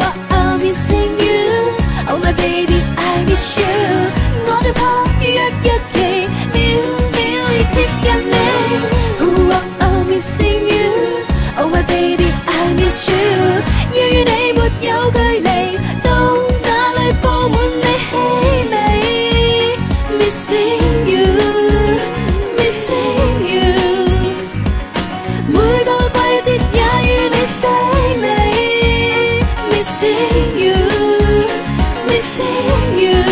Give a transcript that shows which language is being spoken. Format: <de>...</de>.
<en>I'm missing you, oh my baby, I miss you。</en> <yue>我最怕約期，秒秒亦貼近你。</yue> <en>I'm missing you, oh my baby, I miss you。</en> <yue>要與你沒有距離，到哪裏佈滿你氣味。</yue> <en>Missing you, missing you。</en> <yue>每個季節也與你細味 ，</yue> <en>Missing you, missing you。</en>